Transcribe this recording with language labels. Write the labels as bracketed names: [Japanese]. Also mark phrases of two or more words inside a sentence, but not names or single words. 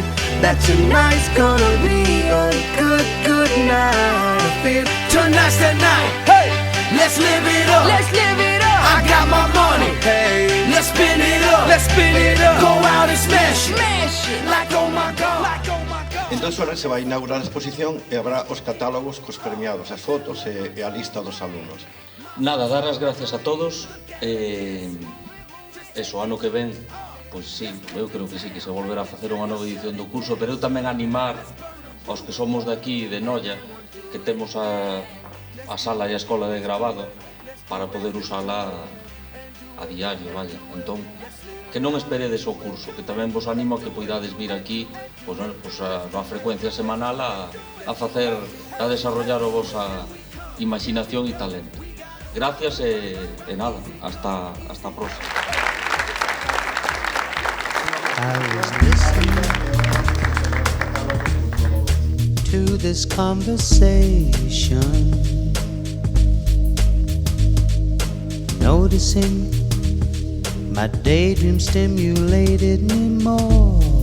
[English] That tonight's gonna be a good night. I feel tonight's the night. Hey, let's live it up. Let's live it up. I got my money. Hey, let's spin it up. Let's spin it up. Go out and smash it. Smash it. Like oh my god. Like oh my god. [Galician] En 2 horas se vai inaugurar a exposición e habrá os catálogos cos premiados, as fotos e a lista dos alumnos. Nada, dar as gracias a todos. Eso, ano que ven, pois sí, eu creo que sí, que se volverá a facer unha nova edición do curso, pero eu tamén animar aos que somos de aquí, de Noia, que temos a sala e a escola de grabado para poder usala a diario, vaya. Entón, que non esperedes o curso, que tamén vos animo a que poidades vir aquí, pois, non, pois a frecuencia semanal a facer, a desarrollar o vosa imaginación e talento. Gracias e nada, hasta a próxima. [English] I was listening to this conversation, noticing my daydream stimulated me more.